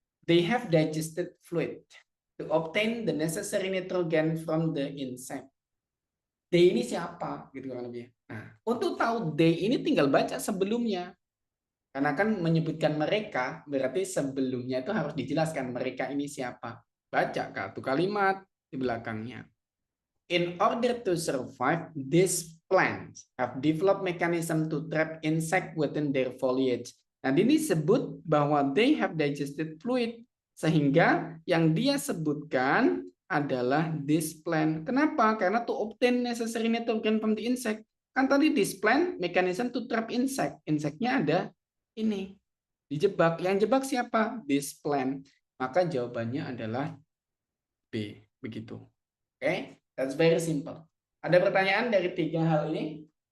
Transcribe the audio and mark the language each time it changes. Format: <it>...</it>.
<en>They have digested fluid to obtain the necessary nitrogen from the insect.</en> <id>They ini siapa? Gitu kan lebih. Nah, untuk tahu they ini tinggal baca sebelumnya. Karena kan menyebutkan mereka, berarti sebelumnya itu harus dijelaskan mereka ini siapa. Baca satu kalimat di belakangnya.</id> <en>In order to survive, these plants have developed mechanism to trap insect within their foliage.</en> <id>Nah, ini sebut bahwa</id> <en>they have digested fluid.</en> <id>Sehingga yang dia sebutkan adalah</id> <en>this plant.</en> <id>Kenapa? Karena</id> <en>to obtain necessary nitrogen from the insect.</en> <id>Kan tadi</id> <en>this plant mechanism to trap insect.</en> <id>Inseknya ada ini. Dijebak. Yang jebak siapa?</id> <en>This plant.</en> <id>Maka jawabannya adalah B. Begitu. Oke?</id> <en>That's very simple.</en> <id>Ada pertanyaan dari 3 hal ini?</id>